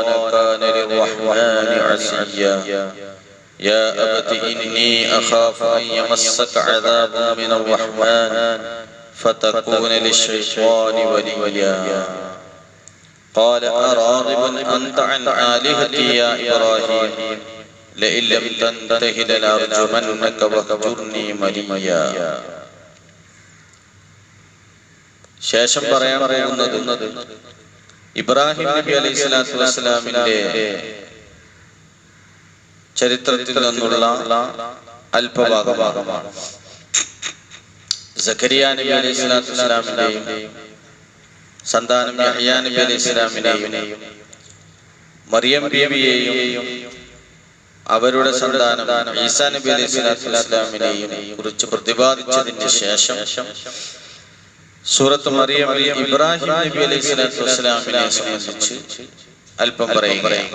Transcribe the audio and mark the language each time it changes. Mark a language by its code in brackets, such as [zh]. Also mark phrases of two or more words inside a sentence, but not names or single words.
[ar] كان للرحمن عصيا يا أبت إني أخاف أن يمسك عذاب من الرحمن فتكون للشيطان وليا قال أراغب أنت عن آلهتي يا إبراهيم لئن لم تنته لأرجمنك واهجرني مليا. [ml] ശേഷം പറയാൻ പോകുന്നത് ഇബ്രാഹിം നബി [ar] عليه الصلاة [ml] വസ്സലാമിന്റെ ചരിത്രത്തിൽ നിന്നുള്ള അല്പഭാഗമാണ്. സക്കരിയ നബി [ar] عليه الصلاة [ml] വസ്സലാമിന്റെയും സന്താനം യഹ്യാ നബി അലൈഹി സ്വലാമിനെയും മറിയം ബീവിയെയും അവരുടെ സന്താനം ഈസാ നബി [ar] عليه الصلاة [ml] വസ്സലാമിനെയും കുറിച്ച് പ്രതിപാദിച്ചതിന് ശേഷം സൂറത്ത് മറിയമിൽ ഇബ്രാഹിം നബി [ar] عليه الصلاة [ml] വസ്സലാമിനെ സംബന്ധിച്ച് അല്പം പറയുകയാണ്.